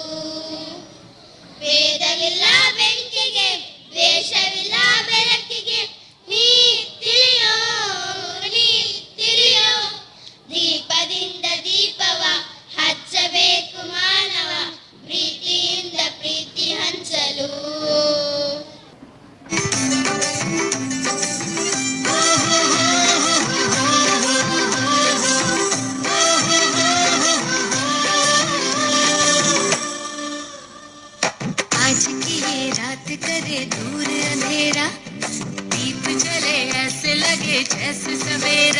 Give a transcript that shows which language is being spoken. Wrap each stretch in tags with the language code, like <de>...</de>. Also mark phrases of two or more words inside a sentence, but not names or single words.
<kn>ಭೇದವಿಲ್ಲ ಬೆಂಕಿಗೆ ದ್ವೇಷವಿಲ್ಲ ಬೆಳಕಿಗೆ ನೀ ತಿಳಿಯೋ ದೀಪದಿಂದ ದೀಪವ ಹಚ್ಚಬೇಕು ಮಾನವ ಪ್ರೀತಿಯಿಂದ ಪ್ರೀತಿ ಹಂಚಲು</kn> <hi>आज की ये रात करे दूर अंधेरा दीप जले ऐसे लगे जैसे सवेरा</hi>